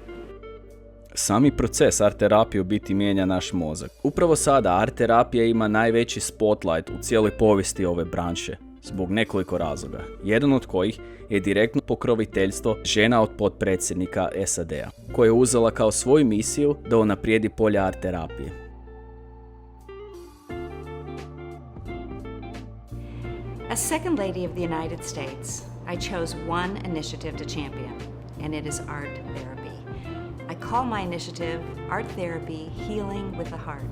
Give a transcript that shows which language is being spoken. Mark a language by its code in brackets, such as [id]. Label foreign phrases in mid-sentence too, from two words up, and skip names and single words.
[hr] Sami proces art terapije u biti mijenja naš mozak. Upravo sada art terapija ima najveći spotlight u cijeloj povijesti ove branše. Zbog nekoliko razloga. Jedan od kojih je direktno pokroviteljstvo žena od potpredsjednika SAD-a, koja je uzela kao svoju misiju da unaprijedi polje art terapije. [en] As second lady of the United States, I chose one initiative to champion, and it is art therapy. I call my initiative Art Therapy Healing with the Heart.